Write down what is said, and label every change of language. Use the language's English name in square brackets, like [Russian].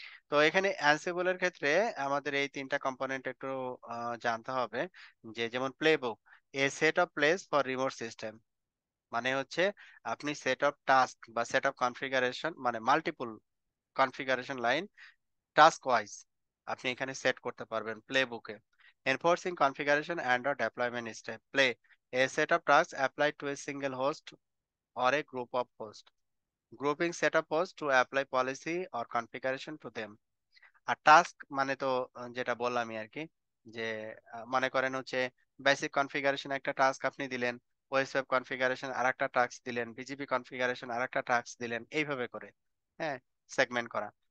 [Bangla] তো এখানে অ্যানসিবল এর ক্ষেত্রে আমাদের এই তিনটা কম্পোনেন্ট একটু জানতে হবে। যে যেমন playbook, [English] a set of plays for remote system, [Bangla] মানে হচ্ছে আপনি সেট অফ টাস্ক বা সেট অফ কনফিগারেশন মানে multiple configuration line task wise আপনি এখানে সেট করতে পারবেন প্লে বুকে। [English] Enforcing configuration and deployment step, play, a set of task apply to a single host or a group of hosts, grouping set of hosts to apply policy or configuration to them। [Bangla] আর task মানে তো যেটা বললামই আর কি, যে মনে করেন হচ্ছে basic configuration একটা টাস্ক আপনি দিলেন, ওয়েব কনফিগারেশন আর একটা টাস্ক দিলেন, বিজিপি কনফিগারেশন আর একটা টাস্ক দিলেন, এইভাবে করে। হ্যাঁ, সেগমেন্ট করা।